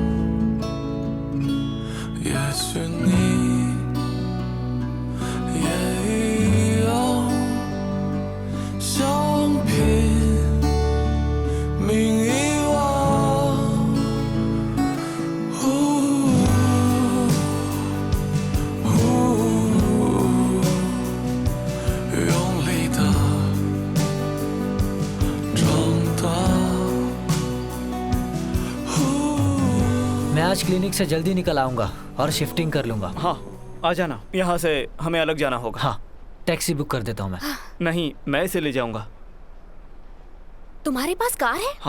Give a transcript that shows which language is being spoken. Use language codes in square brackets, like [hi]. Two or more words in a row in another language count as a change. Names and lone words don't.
[zh] 也许你也一样，想拼命遗忘。用力的长大。 [hi] मैं आज क्लिनिक से जल्दी निकल आऊंगा और शिफ्टिंग कर लूंगा। हाँ आ जाना, यहाँ से हमें अलग जाना होगा। हाँ, [en] taxi book [hi] कर देता हूँ मैं। नहीं, मैं इसे ले जाऊंगा। तुम्हारे पास कार है?